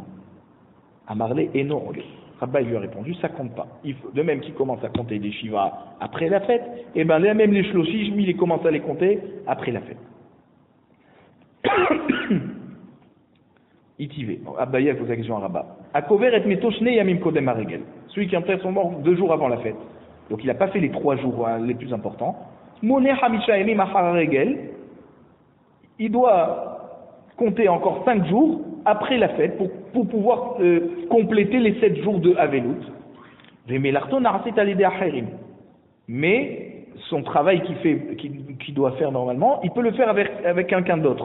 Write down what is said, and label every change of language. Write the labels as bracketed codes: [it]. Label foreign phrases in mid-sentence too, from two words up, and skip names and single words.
[fr] Amarle et non. Rabba lui a répondu, ça compte pas. De même qu'il commence à compter des Shiva après la fête, et bien là même les shloshim, il commence à les compter après la fête. [arc] Itivé. [fr] Abaye a posé la question à Rabba. [he] הקובר את מתו שני ימים קודם הרגל. [fr] Celui qui enterre son mort 2 jours avant la fête. Donc il n'a pas fait les 3 jours les plus importants. [he] מונה חמשה ימים אחר הרגל. [fr] Il doit compter encore 5 jours après la fête pour pouvoir compléter les 7 jours de Avelut. Mais son travail qu'il doit faire normalement, il peut le faire avec quelqu'un d'autre.